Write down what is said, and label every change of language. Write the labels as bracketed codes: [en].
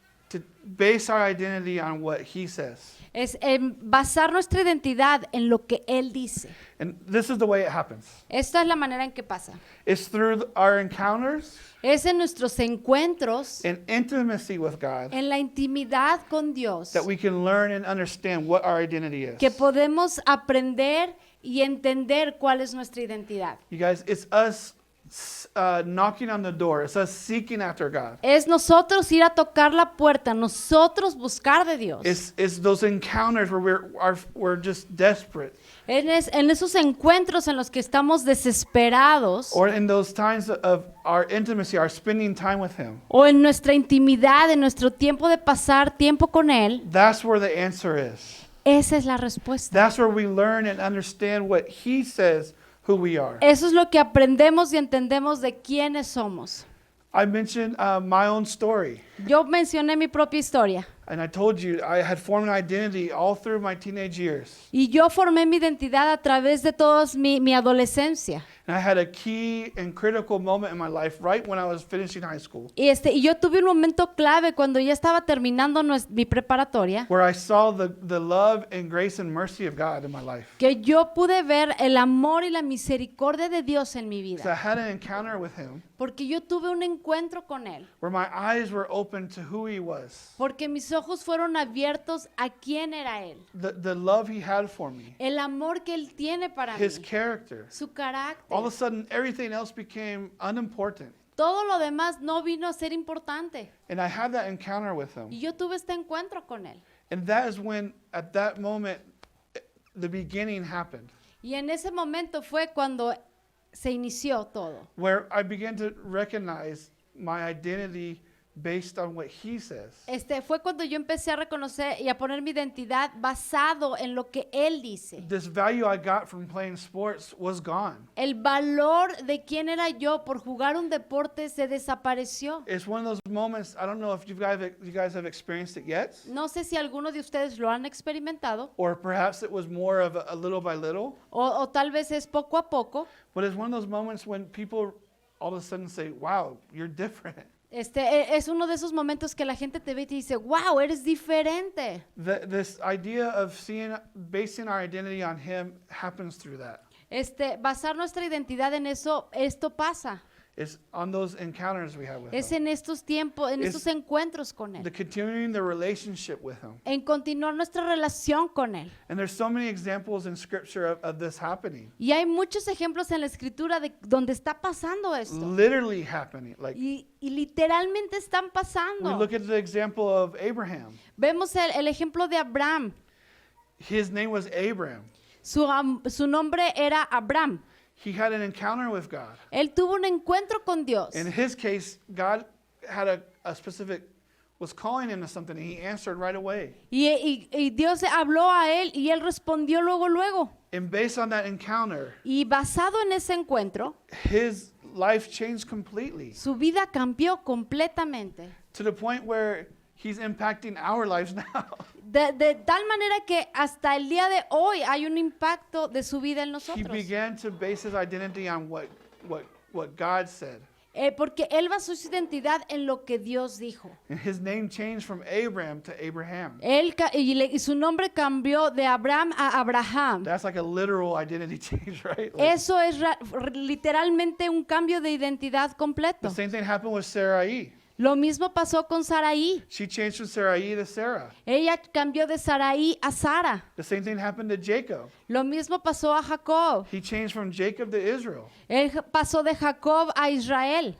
[en] to base our identity on what He says. [es] es basar nuestra identidad en lo que Él dice. [en] And this is the way it happens. [es] Esta es la manera en que pasa. [en] It's through our encounters [es] Es en nuestros encuentros, [en] and intimacy with God [es] en la intimidad con Dios, [en] that we can learn and understand what our identity is. [es] que podemos aprender y entender cuál es nuestra identidad. [en] You guys, it's us knocking on the door. It's us seeking after God. [es] Es nosotros ir a tocar la puerta, nosotros buscar de Dios. [en] It's those encounters where we're just desperate, [es] En esos encuentros en los que estamos desesperados [en] or in those times of our intimacy, our spending time with Him. [es] o en nuestra intimidad, en nuestro tiempo de pasar tiempo con Él. [en] That's where the answer is. [es] Esa es la respuesta. [en] That's where we learn and understand what He says who we are. [es] Eso es lo que aprendemos y entendemos de quiénes somos. [en] I mentioned my own story. [es] Yo mencioné mi propia historia [en] And I told you I had formed an identity all through my teenage years. [es] y yo formé mi identidad a través de toda mi adolescencia. [en] And I had a key and critical moment in my life right when I was finishing high school, [es] Y yo tuve un momento clave cuando ya estaba terminando mi preparatoria, [en] where I saw the love and grace and mercy of God in my life. [es] que yo pude ver el amor y la misericordia de Dios en mi [en] So I [es] vida, [en] had an encounter with him [es] porque yo tuve un encuentro con Él, [en] where my eyes were open to who he was, [es] porque mis ojos fueron abiertos a quién era Él, [en] the love he had for me, [es] el amor que Él tiene para mí, [en] his character. [es] su carácter. [en] All of a sudden, everything else became unimportant. [es] Todo lo demás no vino a ser importante. [en] And I had that encounter with [es] Y [en] him. [es] yo tuve este encuentro con Él. [en] And that is when, at that moment, the beginning happened, [es] Y en ese momento fue cuando se inició todo. [en] where I began to recognize my identity based on what he says. [es] Fue cuando yo empecé a reconocer y a poner mi identidad basado en lo que Él dice. [en] This value I got from playing sports was gone. [es] El valor de quién era yo por jugar un deporte se desapareció. [en] It's one of those moments, I don't know if you guys have experienced it yet, [es] No sé si alguno de ustedes lo han experimentado [en] or perhaps it was more of a little by little, [es] o tal vez es poco a poco. [en] but it's one of those moments when people all of a sudden say, wow, you're different. [es] Es uno de esos momentos que la gente te ve y te dice, wow, eres diferente. [en] This idea of basing our identity on him happens through that. [es] Basar nuestra identidad en eso, esto pasa. [en] It's on those encounters we have with [es] Es [en] him. [es] en estos tiempos, en Es estos encuentros con [en] The [es] Él. [en] continuing the relationship with him. [es] En continuar nuestra relación con Él. [en] And there's so many examples in scripture of this happening. [es] Y hay muchos ejemplos en la escritura de donde está pasando esto. [en] Literally happening. Like [es] Y literalmente están [en] we [es] pasando. [en] look at the example of Abraham. [es] Vemos el ejemplo de Abraham. [en] His name was Abram. [es] Su nombre era Abraham. [en] He had an encounter with God. [es] Él tuvo un encuentro con Dios. [en] In his case, God had a specific, was calling him to something, and he answered right away. [es] Y Dios habló a él y él respondió luego. [en] And based on that encounter, [es] Y basado en ese encuentro, [en] his life changed completely [es] su vida cambió completamente. [en] to the point where he's impacting our lives now. [es] De tal manera que hasta el día de hoy hay un impacto de su vida en [en] He [es] nosotros. [en] began to base his identity on what God said. [es] Porque él basó su identidad en lo que Dios dijo. [en] And his name changed from Abram to Abraham. [es] Y su nombre cambió de Abraham a Abraham. [en] That's like a literal identity change, right? Like, [es] Eso es literalmente un cambio de identidad completo. [en] the same thing happened with Sarai. [es] Lo mismo pasó con Saraí. [en] She changed from Sarai to Sarah. [es] Ella cambió de Saraí a Sara. [en] The same thing happened to Jacob. [es] Lo mismo pasó a Jacob. [en] He changed from Jacob to Israel. [es] Él pasó de Jacob a Israel.